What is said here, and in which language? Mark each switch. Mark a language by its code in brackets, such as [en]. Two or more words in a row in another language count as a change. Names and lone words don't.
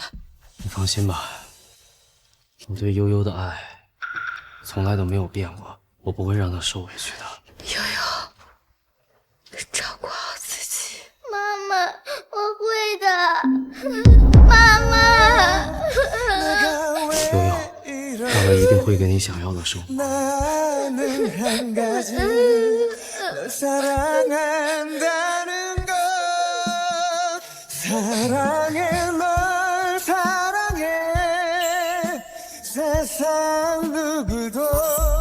[zh] 你放心吧，我对悠悠的爱从来都没有变过，我不会让她受委屈的。悠悠，照顾好自己。妈妈，我会的。妈妈。定会给你想要的生活。 [ko] 나는 한 가지 널 사랑한다는 걸 사랑해 널 사랑해 세상 누구도